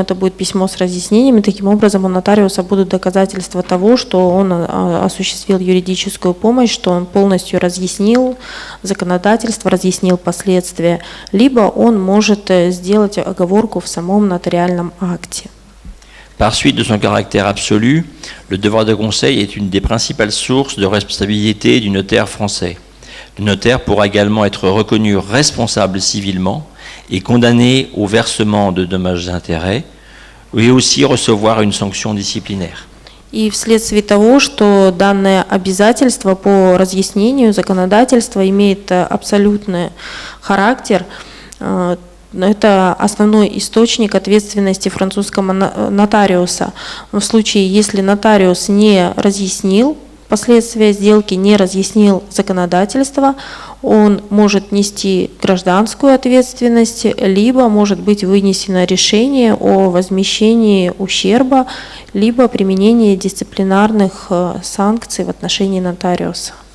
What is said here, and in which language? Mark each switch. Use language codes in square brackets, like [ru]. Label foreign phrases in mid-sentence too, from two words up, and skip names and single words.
[ru] Это будет письмо с разъяснениями. Таким образом, у нотариуса будут доказательства того, что он осуществил юридическую помощь, что он полностью разъяснил законодательство, разъяснил последствия, либо он может сделать оговорку в самом нотариальном акте. [fr] Par suite de son caractère absolu, le devoir de conseil est une des principales sources de responsabilité du notaire français. Le notaire pourra également être reconnu responsable civilement et condamné au versement de dommages et intérêts, et aussi recevoir une sanction disciplinaire. [ru] И вследствие того, что данное обязательство по разъяснению законодательства имеет абсолютный характер, это основной источник ответственности французского нотариуса. В случае, если нотариус не разъяснил последствия сделки, не разъяснил законодательство, он может нести гражданскую ответственность, либо может быть вынесено решение о возмещении ущерба, либо применении дисциплинарных санкций в отношении нотариуса.